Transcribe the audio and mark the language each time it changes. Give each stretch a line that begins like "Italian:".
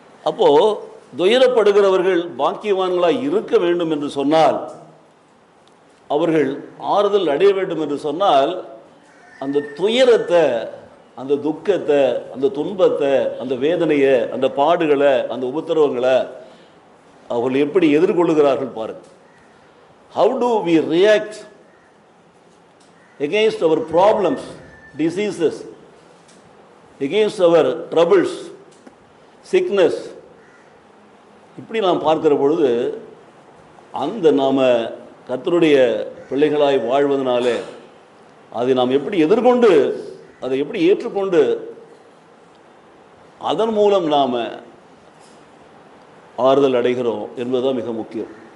Tamil: அப்போது துயரப்படுகிறவர்கள் பாக்கியவான்களாக இருக்க வேண்டும் என்று சொன்னால், அவர்கள் ஆறுதல் அடைய வேண்டும் என்று சொன்னால், அந்த துயரத்தை, அந்த துக்கத்தை, அந்த துன்பத்தை, அந்த வேதனையை, அந்த பாடுகளை, அந்த உபத்திரவங்களை அவர்கள் எப்படி எதிர்கொள்ளுகிறார்கள் பாருங்கள்.
English: How do we react against our problems, diseases, against our troubles, sickness?
Tamil: இப்படி நாம் பார்க்கிற பொழுது அந்த நாம் கர்த்தருடைய பிள்ளைகளாய் வாழ்வதனாலே அதை நாம் எப்படி எதிர்கொண்டு, அதை எப்படி ஏற்றுக்கொண்டு, அதன் மூலம் நாம் ஆறுதல் அடைகிறோம் என்பதுதான் மிக முக்கியம்.